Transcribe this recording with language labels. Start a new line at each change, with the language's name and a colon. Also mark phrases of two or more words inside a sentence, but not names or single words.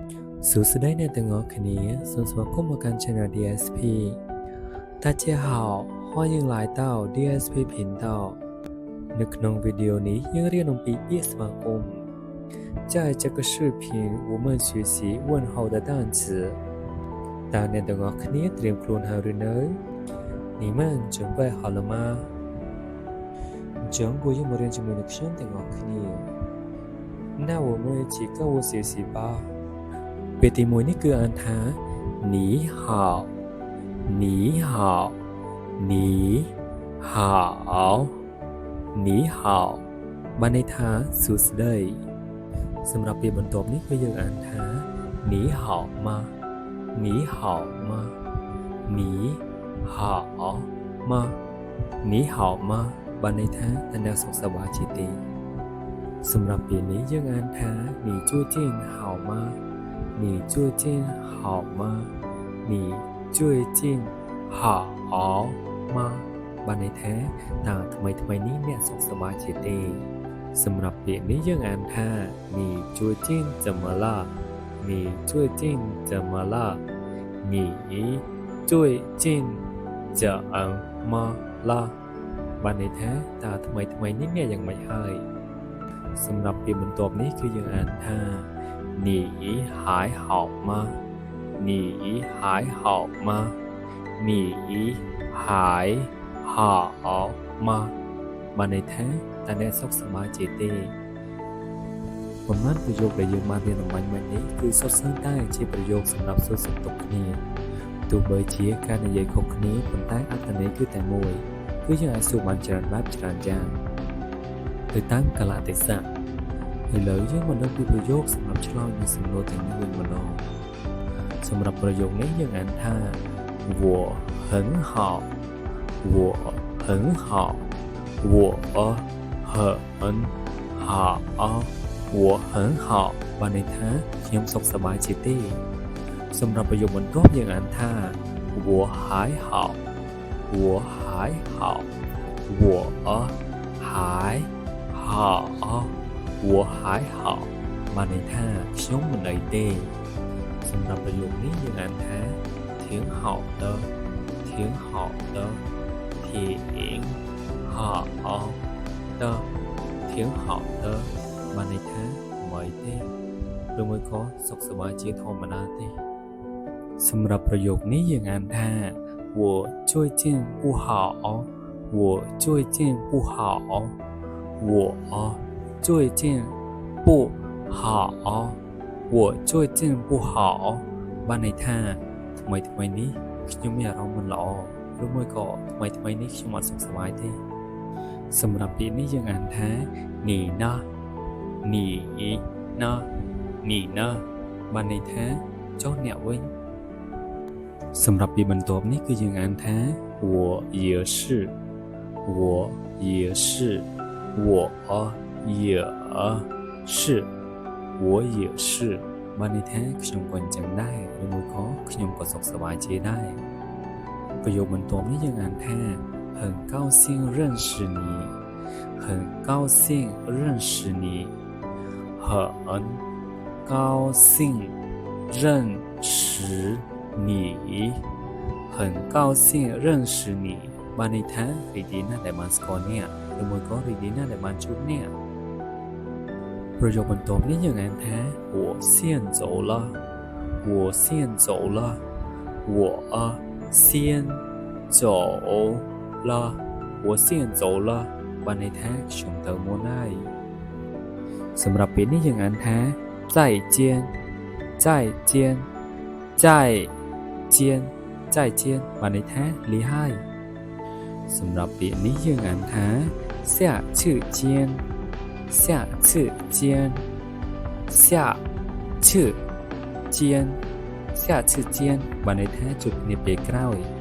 Khmer: สุดท้ายในตั้งอคนี้ส่วนสมาคมการชนะ DSP
Chinese: 大家好欢迎来到 DSP 频道
Khmer: ในក្នុងវីដេអូនេះយើងរៀនអំពីពាក្យស្វាគមន៍
Chinese: 在这个视频我们学习问候的单词
Khmer: តើអ្នកទាំងអស់គ្នាត្រៀមខ្លួនហើយឬនៅ
Chinese: 你们准备好了吗អញ្ចឹង
Khmer: ពួកយើងមករៀនជាមួយនឹងខ្ញុំទាំងអស់គ្នា
Chinese: 那我们一起跟我学习吧
Khmer: ពាក្យទី1នេះគឺអា នថា
Chinese: 你好你好你好你好
Khmer: បានន័យថាសួស្តីសម្រាប់ពាក្យបន្ទាប់នេះ គឺយើងអានថា
Chinese: 你好吗你好吗你好吗你好吗
Khmer: បានន័យថាតើអ្នកសុខសប្បាយជាទេសម្រាប់ពាក្យនេះយើងអានថា
Chinese: 你最近好吗你最近好吗你最近好吗
Khmer: បានន័យថាតើថ្មីនេះអ្នក សុខសប្បាយជាទេសម្រាប់ពាក្យនេះយើងអានថា
Chinese: 你最近怎么了你最近怎么了你最近怎么了
Khmer: បានន័យ ថាតើថ្មីនេះអ្នកយ៉ាងម៉េចហើយសម្រាប់ពាក្យបន្ទាប់នេះគឺយើងអានថា
Chinese: 你还好吗你还好吗你还好吗
Khmer: បានន័យថាតើអ្នកសុខសប្បាយជាទេប៉ុន្មានប្រយោគដែលយើងបានរៀនអំបញ្ញមិញនេះគឺសុទ្ធសឹងតែជាប្រយោគសម្រាប់សួរសុខទុក្ខគ្នាទោះបីជាការនិយាយខុសគ្នាប៉ុន្តែអត្ថន័យគឺតែមួយគឺយើងអាចសួរបានច្រើនបែបច្រើនយ៉ាងទៅតាមកាលៈទេសៈឥឡូវយើងមកដល់ពី ប្រយោគសម្រាប់ឆ្លើយនឹងសំណួរទាំងនេះវិញម្ដងសម្រាប់ប្រយោគនេះយើងអានថា
Chinese: 我很好我很好我很好我很好
Khmer: បានន័យថាខ្ញុំសុខសប្បាយជាទេសម្រាប់ប្រយោគបន្ទាប់យើងអាន ថា
Chinese: 我还好我还好我还好我还好
Khmer: បានន័យថាខ្ញុំមិនអីទេសម្រាប់ប្រយោគនេះយើងអានថា
Chinese: 挺好的挺好的挺好的挺好的
Khmer: បានន័យថាមិនទេឬមួយក៏សុខសប្បាយជាធម្ម តាទេសម្រាប់ប្រយោគនេះយើងអានថា
Chinese: 我最近不好我最近不好我最近不好我最近不好
Khmer: បានន័យថាថ្មីនេះខ្ញុំមានអារម្មណ៍មិនល្អឬមួយក៏ថ្មីនេះខ្ញុំអត់សុខសប្បាយទេសម្រាប់ពាក្យនេះយើងអានថា
Chinese: 你呢你呢你呢
Khmer: បានន័យថាចុះអ្នកវិញសម្រាប់ពាក្យបន្ទា ប់នេះគឺយើងអានថា
Chinese: 我也是我也是我也是我也是
Khmer: បានន័យថាខ្ញុំក៏អញ្ចឹងដែរឬមួយក៏ខ្ញុំក៏សុខសប្បាយជាដែរប្រយោគបន្ទាប់នេះយើងអា
Chinese: នថា很高兴认识你很高兴认识你很高兴认识你很高兴认识你
Khmer: បានន័យថា រីករាយណាស់ដែលបានស្គាល់អ្នកឬមួយក៏រីករាយណាស់ដែលបានជួបអ្នកប្រយោគបន្ទាប់នេះយើងអាន
Chinese: ថា我先走了我先走了我先走了我先走
Khmer: 了បានន័យថាខ្ញុំទៅមុនហើយសម្រាប់ពេលនេះយើងអានថា
Chinese: 再见再见再见再见
Khmer: បានន័យថាលាហើយសម្រាប់ពាក្យនេះយើងអានថា
Chinese: 下次见下次见下次见下次见
Khmer: បានន័យថាជួបគ្នាពេលក្រោយ